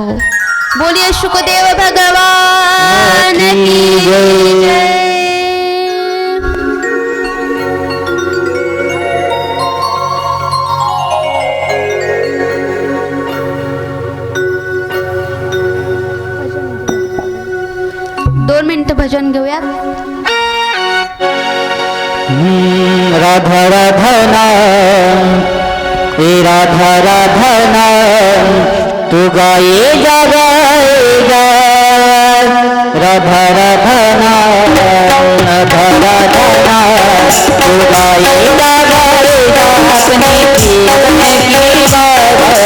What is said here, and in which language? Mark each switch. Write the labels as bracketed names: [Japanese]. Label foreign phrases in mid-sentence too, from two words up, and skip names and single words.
[Hindi] बोलिये शुकदेव भगवान की जय. [Marathi] 2 मिनिटं भजन घेऊयात. [Hindi] राधा राधा नाम, ए राधा राधा नाम, तू गाये जा राधा राधा नाम, राधा राधा नाम, तू गाये जा अपने कीर्तन की बात